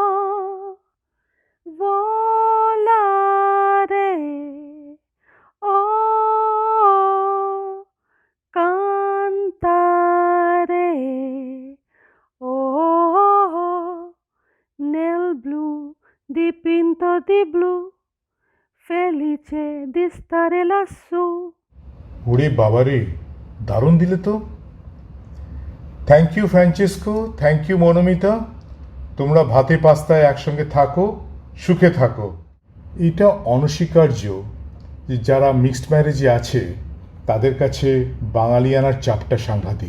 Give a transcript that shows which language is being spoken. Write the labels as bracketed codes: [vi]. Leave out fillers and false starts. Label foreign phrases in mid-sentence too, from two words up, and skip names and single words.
[it] Volare, oh, cantare, oh, nel blu dipinto di blu, felice di stare lassù. [bn] ওরে বাবারে, দারুণ দিলে তো। [en] thank you [bn] ফ্রাঞ্চেসকো, [en] thank you [bn] মনোমিতা। তোমরা ভাতে পাস্তায় একসঙ্গে থাকো, সুখে থাকো। এটা অনস্বীকার্য যে যারা [en] mixed marriage [bn] আছে তাদের কাছে বাঙালিয়ানার চাপটা সাংঘাতিক।